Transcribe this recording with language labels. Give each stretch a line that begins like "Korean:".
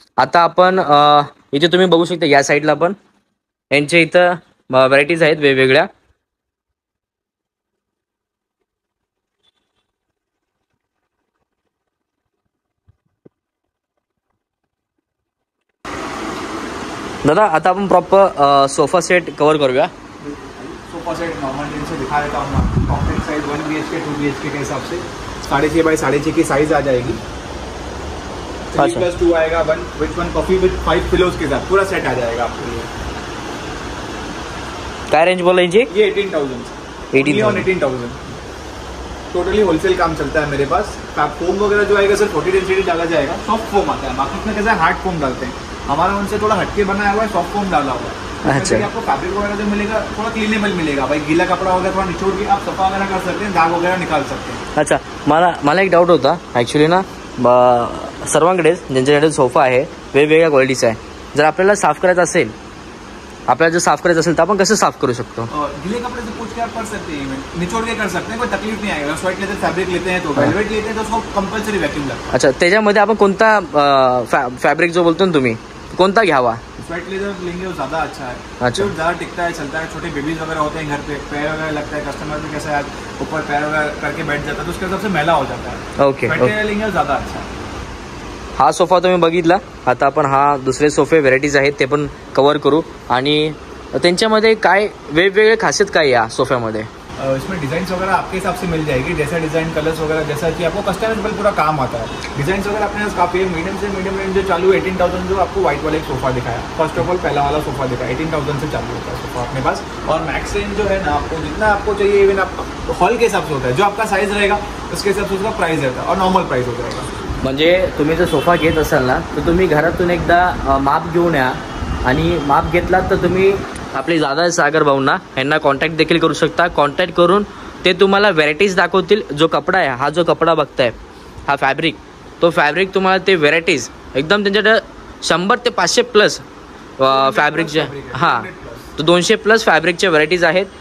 Marathi: आता आपण इथे तुम्ही बघू शकता या साईडला पण यांच्या इथं व्हेरायटीज आहेत वेगवेगळ्या. दादा आता आपण प्रॉपर सोफा सेट कव्हर करूया.
Hindi: सोफा सेट नॉर्मल रेंज से दिखा देता हूँ मैं. कॉम्पैक्ट साइज 1 BHK 2 BHK के हिसाब से 6.5 बाई 6.5 की साइज आ जाएगी. 3+2 आएगा. वन कॉफी विद 5 पिलोज के साथ पूरा सेट आ जाएगा आपको. ये
Marathi: काय रेंज बोला यांची?
Hindi: ये 18,000 टोटली होलसेल काम चलता है मेरे पास. फोम वगैरह जो आएगा सर 40 डेंसिटी डाला जाएगा. सॉफ्ट फोम आता है. बाकी में कैसा हार्ड फोम डालते हैं. हमारा उनसे थोड़ा हटके बनाया हुआ है. सॉफ्ट फोम डाला हुआ है. अच्छा. आपको फैब्रिक वगैरह जो मिलेगा थोड़ा क्लीनेबल मिलेगा. भाई गीला कपड़ा वगैरह थोड़ा निचोड़ के आप सफा वगैरह कर सकते हैं. दाग वगैरह निकाल सकते हैं. अच्छा.
Marathi: मला एक डाऊट होता ॲक्च्युली ना, सर्वांकडेच ज्यांच्याकडे सोफा आहे वेगवेगळ्या क्वालिटीचा आहे. जर आपल्याला साफ करायचं असेल, आपल्याला जर साफ करायचं असेल तर आपण कसं साफ करू शकतो?
Hindi: गीले कपड़े से पूछ के आप कर सकते हैं. निचोड़ के कर सकते हैं. कोई तकलीफ नहीं आएगा. स्वेट लेते फैब्रिक लेते हैं तो वेलवेट लेते हैं तो उसको कंपल्सरी वैक्यूम लगता है. अच्छा.
Marathi: त्याच्यामध्ये आपण कोणता फॅब्रिक जो बोलतो ना तुम्ही, कोणता घ्यावा?
Hindi: स्वेट लेदर लेंगे वो ज्यादा अच्छा है. अच्छा. ज्यादा टिकता है, चलता है. छोटे बेबीज वगैरह होते हैं घर पे, पैर वगैरह लगता है. कस्टमर भी कैसे आज ऊपर पैर वगैरह करके बैठ जाता है तो उसके हिसाब से मैला हो जाता है.
English: Okay.
Hindi: लेंगे ज्यादा अच्छा है.
Marathi: हा सोफा तुम्ही बघितला. आता आपण हा दुसरे सोफे व्हेरायटीज आहेत ते पण कव्हर करू आणि त्यांच्यामध्ये काय वेगवेगळे खासियत काय या सोफ्यामध्ये?
Hindi: इसमें डिजाइन वगैरह आपके हिसाब से मिल जाएगी. जैसा डिजाइन कलर्स वगैरह जैसा कि आपको कस्टमाइजेबल पूरा काम आता है. डिजाइन वगैरह अपने पास काफी है. मीडियम से मीडियम रेंज जो चालू 18,000 जो आपको व्हाइट वाला एक सोफा दिखाया. फर्स्ट ऑफ ऑल पहला वाला सोफा दिखाया 18,000 से चालू होता है सोफा अपने पास. और मैक्स रेंज जो है ना आपको जितना आपको चाहिए इवन आप हॉल के हिसाब से होता है. जो आपका साइज रहेगा उसके हिसाब से उसका प्राइस रहता है और नॉर्मल प्राइस हो जाएगा.
Marathi: म्हणजे तुम्ही जर सोफा घेत असाल ना तर तुम्ही घरातून एकदा माप घेऊन या आणि माप घेतलात तर तुम्ही आपले दादा सागर भाऊंना यांना कॉन्टॅक्ट देखील करू शकता. कॉन्टॅक्ट करून ते तुम्हाला व्हेरायटीज दाखवतील. जो कपडा आहे, हा जो कपडा बघताय, हा फॅब्रिक, तो फॅब्रिक तुम्हाला ते व्हेरायटीज एकदम त्यांच्याकडे 100 ते 500 प्लस फॅब्रिकच्या, हां, तो 200 प्लस फॅब्रिकच्या व्हरायटीज आहेत.